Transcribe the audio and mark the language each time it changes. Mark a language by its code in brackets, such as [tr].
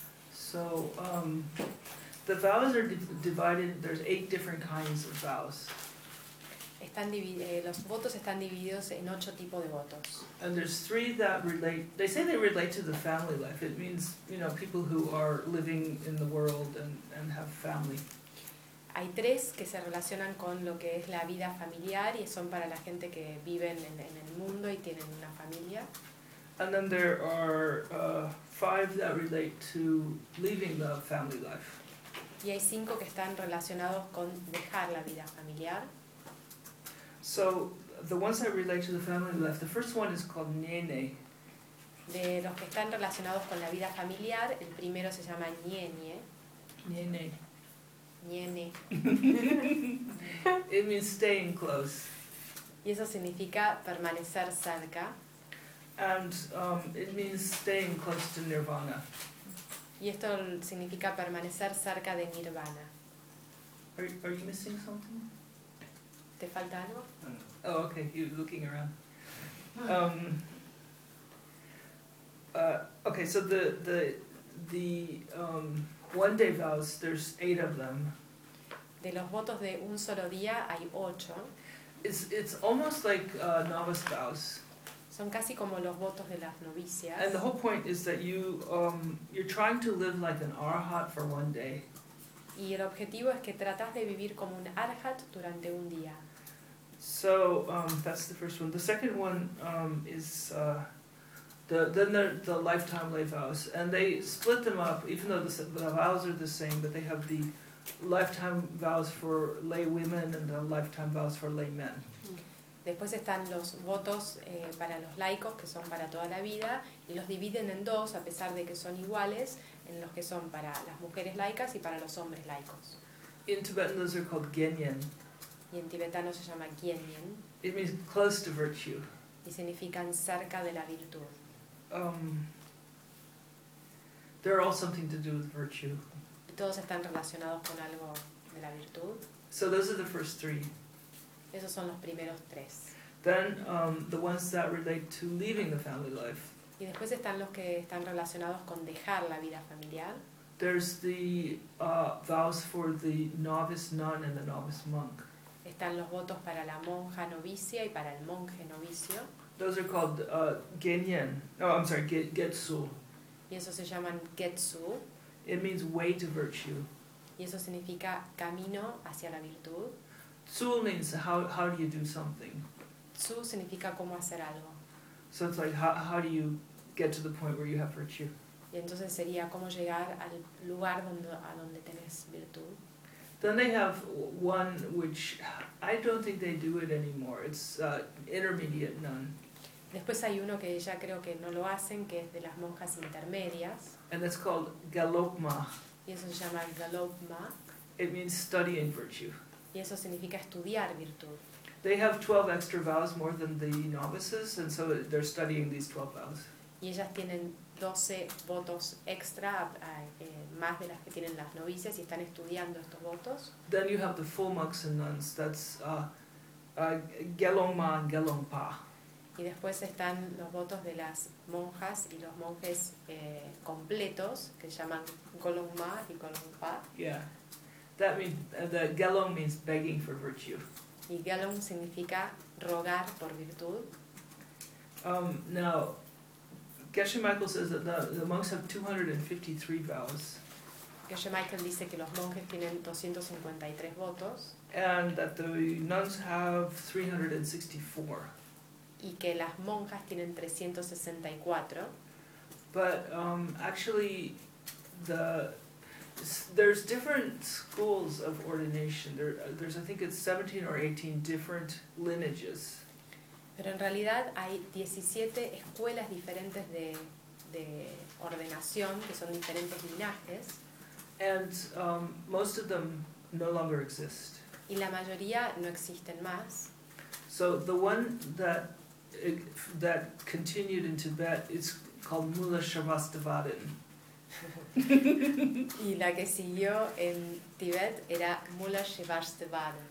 [en] So, the vows are divided, there's 8 different kinds of vows. [es] Los votos están divididos en 8 tipos de votos. [en] And there's 3 that relate, they say they relate to the family life. It means, you know, people who are living in the world and have family. [es] Hay 3 que se relacionan con lo que es la vida familiar y son para la gente que viven en el mundo y tienen una familia. [en] And then there are 5 that relate to leaving the family life. [es] Y hay 5 que están relacionados con dejar la vida familiar. [en] So, the ones that relate to the family life, the first one is called Nene. [es] De los que están relacionados con la vida familiar, el primero se llama Nene. [bo] Nene. Nene. [en] It means staying close. [es] Y eso significa permanecer cerca. [en] And it means staying close to Nirvana. [es] Y esto significa permanecer cerca de Nirvana. [en] Are you missing something? [es] ¿Te falta algo? [en] Oh, okay, you're looking around. Okay, so the one day vows, there's 8 of them. [es] De los votos de un solo día hay 8. [en] It's almost like novice vows. [es] Son casi como los votos de las novicias. [en] And the whole point is that you're trying to live like an arhat for one day. [es] Y el objetivo es que tratas de vivir como un arhat durante un día. [en] So that's the first one. The second one is the lifetime lay vows, and they split them up. Even though the vows are the same, but they have the lifetime vows for lay women and the lifetime vows for lay men. [es] Después están los votos para los laicos, que son para toda la vida, y los dividen en 2, a pesar de que son iguales, en los que son para las mujeres laicas y para los hombres laicos. [en] In Tibetan, those are called genyen. [es] Y en tibetano se llama kienyen. [en] It means close to virtue. [es] Y significan cerca de la virtud. [en] They're all something to do with virtue. [es] Y todos están relacionados con algo de la virtud. [en] So those are the first 3. [es] Esos son los primeros 3. [en] Then the ones that relate to leaving the family life. [es] Y después están los que están relacionados con dejar la vida familiar. [en] There's the vows for the novice nun and the novice monk. [es] Están los votos para la monja novicia y para el monje novicio. [en] Those are called genyen. No, I'm sorry, getsu. [es] Y eso se llaman getsu. [en] It means way to virtue. [es] Y eso significa camino hacia la virtud. [en] Tzu means how do you do something? [es] Tzu significa cómo hacer algo. [en] So it's like how do you get to the point where you have virtue? [es] Y entonces sería cómo llegar al lugar donde a donde tenés virtud. [en] Then they have one which I don't think they do it anymore. It's intermediate nun. [es] Después hay uno que ya creo que no lo hacen, que es de las monjas intermedias. [en] And it's called galopma. [es] Y eso se llama galopma. [en] It means studying virtue. [es] Y eso significa estudiar virtud. [en] They have 12 extra vows more than the novices, and so they're studying these 12 vows. [es] Y ellas tienen 12 votos extra, más de las que tienen las novicias, y están estudiando estos votos. [en] Then you have the full monks and nuns. That's Gelongma and Gelongpa. [es] Y después están los votos de las monjas y los monjes completos, que se llaman Gelongma y Gelongpa. [en] Yeah. That means, the Gelong means begging for virtue. [es] Y Gelong significa rogar por virtud. [en] Now, Geshe Michael says that the monks have 253 vows. [es] Geshe Michael dice que los monjes tienen 253 votos. [en] And that the nuns have 364. [es] Y que las monjas tienen 364. [en] But actually, there's different schools of ordination. There's I think it's 17 or 18 different lineages. [es] Pero en realidad hay 17 escuelas diferentes de ordenación, que son diferentes linajes. [en] And most of them no longer exist. [es] Y la mayoría no existen más. [en] So the one that continued in Tibet is called Mula Shavastivadin. [es] Y la que siguió en Tibet era Mula Shavastivadin.